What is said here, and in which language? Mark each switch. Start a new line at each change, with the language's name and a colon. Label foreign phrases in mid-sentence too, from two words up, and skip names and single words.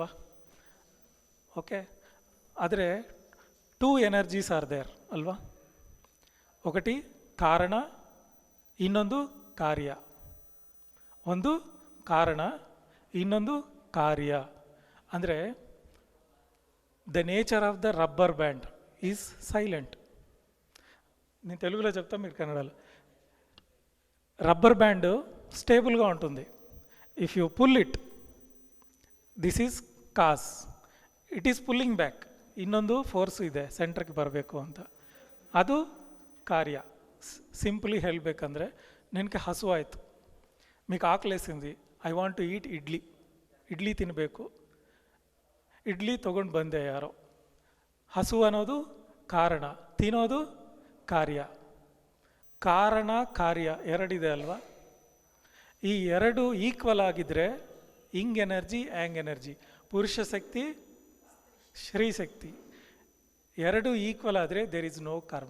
Kannada: ಓಕೆ, ಆದರೆ 2
English: energies are there
Kannada: ಅಲ್ವಾ. ఒకటి ಕಾರಣ, ಇನ್ನೊಂದು ಕಾರ್ಯ. ಒಂದು ಕಾರಣ, ಇನ್ನೊಂದು ಕಾರ್ಯ.
English: ಅಂದರೆ the nature of the rubber band is silent.
Telugu: నేను తెలుగులో చెప్తా, మీరు కన్నడలో.
English: rubber band
Telugu: స్టేబుల్గా ఉంటుంది.
English: If you pull it, this is cause, it is pulling back.
Kannada: ಇನ್ನೊಂದು ಫೋರ್ಸ್ ಇದೆ ಸೆಂಟ್ರಿಗೆ ಬರಬೇಕು ಅಂತ, ಅದು ಕಾರ್ಯ. ಸಿಂಪ್ಲಿ ಹೇಳಬೇಕಂದ್ರೆ, ನಿನಗೆ ಹಸುವಾಯಿತು,
Telugu: మీకు ఆకలేసింది,
English: I want to eat
Kannada: ಇಡ್ಲಿ, ಇಡ್ಲಿ ತಿನ್ನಬೇಕು, ಇಡ್ಲಿ ತೊಗೊಂಡು ಬಂದೆ ಯಾರೋ. ಹಸು ಅನ್ನೋದು ಕಾರಣ, ತಿನ್ನೋದು ಕಾರ್ಯ. ಕಾರಣ ಕಾರ್ಯ ಎರಡಿದೆ ಅಲ್ವಾ? ಈ ಎರಡು ಈಕ್ವಲ್ ಆಗಿದ್ದರೆ
English: ying energy yang energy,
Kannada: ಪುರುಷ ಶಕ್ತಿ ಶ್ರೀ ಶಕ್ತಿ ಎರಡು ಈಕ್ವಲ್ ಆದರೆ
English: there is no karma.